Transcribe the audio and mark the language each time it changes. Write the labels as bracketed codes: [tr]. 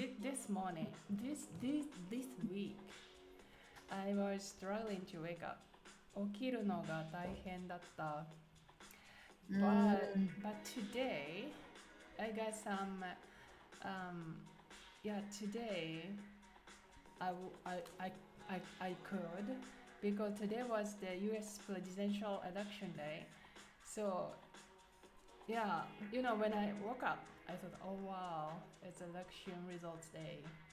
[en] This morning, this week, I was struggling to wake up. [ja] 起きるのが大変だった。 [en] But Mm, today I got some yeah today I could because today was the US presidential election day. So yeah, when I woke up I thought, oh wow, it's election results day.